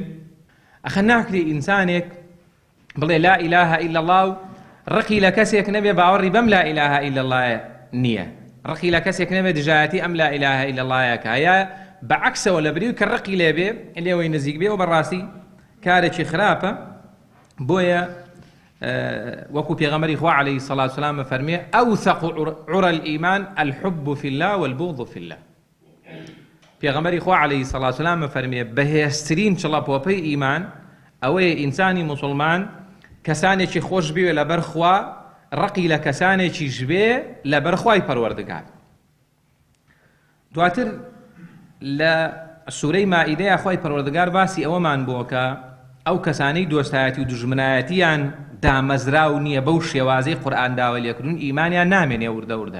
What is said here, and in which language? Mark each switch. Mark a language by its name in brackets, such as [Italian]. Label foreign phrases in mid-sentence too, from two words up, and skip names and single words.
[Central Kurdish] ئەخە ناکرێ ئینسانێک بڵێ [Arabic] لا ئیلاهە ئیلا الله [Central Kurdish] و ڕقی لە کەسێک نەبێ باوەڕی بەم [Arabic] لا ئیلاهە ئیلا الله [Central Kurdish] نییە، ڕقی لە کەسێک نەبێ دژایەتی ئەم [Arabic] لا ئیلاهە ئیلا اللهەکە، [Central Kurdish] یا بەعەکسەوە لە بریو کە ڕقی لێبێ لێوەی نزیک بێ و بەڕاستی کارێکی خراپە. بۆیە وەکو پێغەمبەری خوا [Arabic] عەلەیهی السەڵاتو وەسەلام [Central Kurdish] فەرمێ [Arabic] ئەوثەق عوڕە الئیمان الحب في الله والبغض في الله. [Central Kurdish] پێغەمبەری خوا [Arabic] عەلەیهی السەڵاتو وەسەلام [Central Kurdish] فەرمێ بەهێزترین چڵەپۆپەی ئیمان ئەوەیە ئینسانی موسڵمان کەسانێکی خۆش بوێ لەبەر خوا، ڕقی لە کەسانێکیش بێ لەبەر خوای پەروەردگار. دواتر لە سوورەی مائیدەیە خوای پەروەردگار باسی ئەوەمان بووە کە ئەو کەسانەی دۆستایەتی و دوژمنایەتیان دامەزراو نییە بەو شێوازەی قورئان داوای لێکردون، ئیمانیان نامێنێ وردە وردە.